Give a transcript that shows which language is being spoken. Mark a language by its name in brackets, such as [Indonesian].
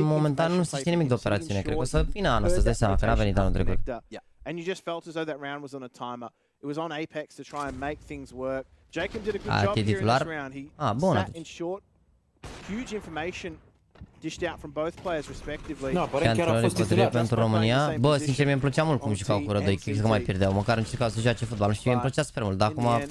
[Romanian] Momentan nu se știe nimic de operațiune. Cred că o să vină anul ăsta, îți dai seama, că n-a venit anul trecut. [English] And you just felt as though that round was on a timer. It was on Apex to try and make things work. Jacob did a good job here in this round. He sat in short. Huge information dished out from both players respectively. [Romanian] Chiar a fost titular pentru România. Bă, sincer, mi-mi plăcea mult cum jucau cu Rădoi, cred că mai pierdeau. Măcar încercau să joace fotbal. Nu știu, mi-mi plăcea super mult, dar acum...